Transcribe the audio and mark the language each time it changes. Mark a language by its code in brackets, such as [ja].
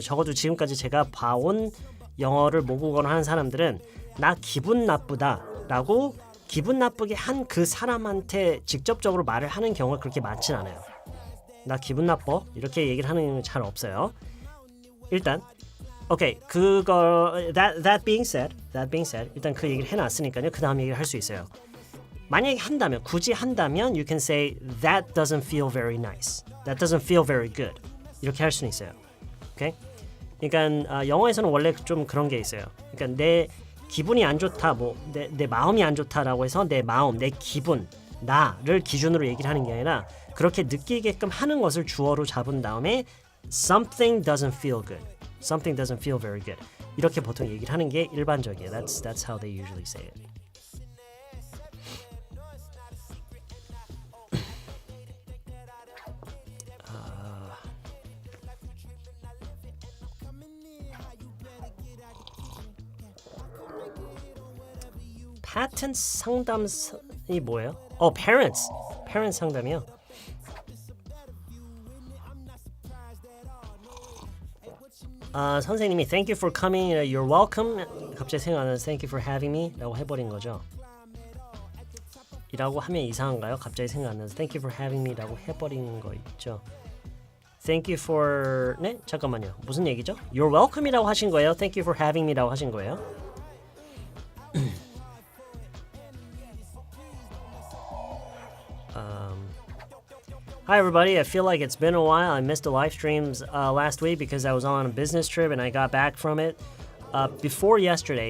[ko] 적어도 지금까지 제가 봐온 영어를 모국어로 하는 사람들은 나 기분 나쁘다라고 기분 나쁘게 한 그 사람한테 직접적으로 말을 하는 경우가 그렇게 많진 않아요. 나 기분 나빠 이렇게 얘기를 하는 경우는 잘 없어요. 일단 오케이 [en] that being said [ko] 일단 그 얘기를 해놨으니까요. 그 다음 얘기를 할 수 있어요. 만약에 굳이 한다면 [en] you can say that doesn't feel very nice. That doesn't feel very good. [ko] 이렇게 할 수는 있어요. 오케이? 그러니까 영어에서는 원래 좀 그런 게 있어요. 그러니까 내 기분이 안 좋다, 내 마음이 안 좋다라고 해서 내 마음, 내 기분, 나를 기준으로 얘기를 하는 게 아니라 그렇게 느끼게끔 하는 것을 주어로 잡은 다음에 [en] something doesn't feel good. Something doesn't feel very good. [ko] 이렇게 보통 얘기를 하는 게 일반적이에요. [en] That's how they usually say it. [ko] patent 상담이 뭐예요? parents 상담이요. [en] 선생님이 thank you for coming, you're welcome. [ko] 갑자기 생각나는 [en] thank you for having me [ko] 라고 해버린 거죠. 이라고 하면 이상한가요? 갑자기 생각나는 [en] thank you for having me [ko] 라고 해버린 거 있죠. [en] Thank you for... [ko] 네? 잠깐만요. 무슨 얘기죠? [en] You're welcome [ko] 이라고 하신 거예요? [en] Thank you for having me [ko] 라고 하신 거예요? [en] Hi everybody, I feel like it's been a while. I missed the live streams last week because I was on a business trip and I got back from it before yesterday.